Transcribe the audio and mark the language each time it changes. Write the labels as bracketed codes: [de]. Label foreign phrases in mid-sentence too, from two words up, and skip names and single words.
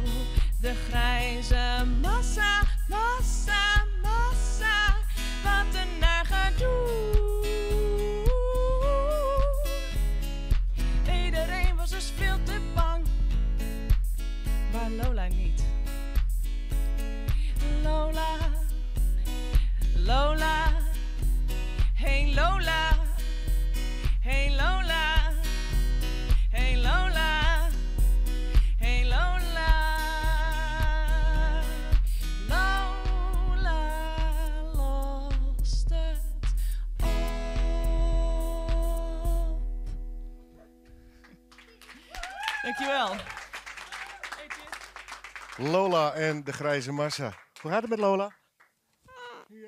[nl] De grijze massa, massa, massa, wat een naar gedoe. Iedereen was dus veel te bang, maar Lola niet. Lola, Lola, hey Lola, hey Lola, hey Lola, hey Lola. Lola lost het op. Dankjewel. Lola en de grijze massa. Hoe gaat het met Lola? Ja.